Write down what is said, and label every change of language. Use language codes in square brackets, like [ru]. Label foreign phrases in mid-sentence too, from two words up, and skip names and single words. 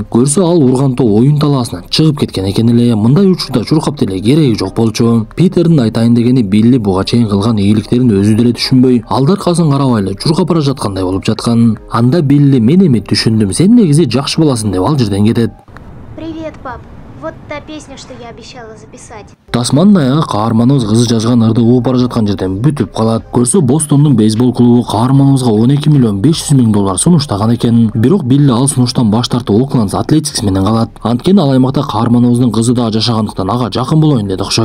[ky] Көрсө ал урган топ оюн талаасынан чыгып кеткен экен эле. Мындай учурда чуркап деле кереги жок болчу. Питердин айтайын дегени Билли буга чейин кылган ийгиликтерин өзү деле түшүнбөй, алдар аркасын карабай эле чуркап бара жаткандай болуп жаткан. Анда Билли мен эми түшүндүм, сен негизи жакшы баласың деп ал жерден кетет. [ru] Привет, пап. Вот та песня, что я обещала записать. [ky] Тасмандын аягы каарманыбыз кызы жазган ырды угуп бара жаткан жерден бүтүп калат. Көрсө Бостондун бейсбол клубу каарманыбызга 12 миллион 500 миң доллар сунуштаган экен. Бирок Билли ал сунуштан баш тартып Окленд Атлетикс менен калат. Анткени ал аймакта каарманыбыздын кызы да жашагандыктан ага жакын болоюн деди окшойт.